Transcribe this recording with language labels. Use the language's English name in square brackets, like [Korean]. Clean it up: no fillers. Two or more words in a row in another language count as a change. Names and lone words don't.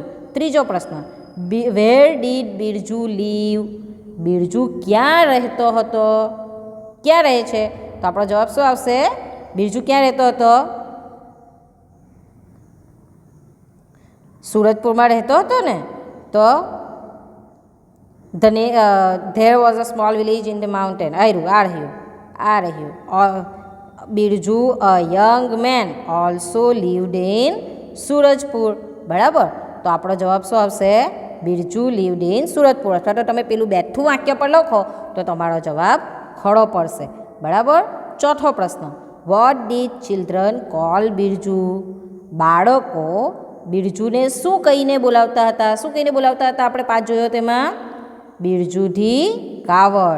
[Gujarati] ત્રીજો પ્રશ્ન, [English] where did બિરજુ live. [Gujarati] બિરજુ ક્યાં રહેતો હતો? ક્યાં રહે છે? તો આપણો જવાબ શું આવશે? બિરજુ ક્યાં રહેતો હતો? સુરજપુરમાં રહેતો હતો ને? [English] તો There was a small village in the mountain. [Gujarati] આ રહ્યું. [English] બિરજુ a young man also lived in સુરજપુર. [Gujarati] બરાબર, તો આપણો જવાબ શું આવશે? બિરજુ [English] lived in [Gujarati] સુરજપુર. અથવા તો તમે પેલું બેઠું વાક્ય પર લખો તો તમારો જવાબ ખરો પડશે. બરાબર. ચોથો પ્રશ્ન, [English] what did children call બિરજુ? [Gujarati] બાળકો બિરજુને શું કહીને બોલાવતા હતા? શું કહીને બોલાવતા હતા? આપણે પાઠ જોયો તેમાં બિરજુ [English] the coward.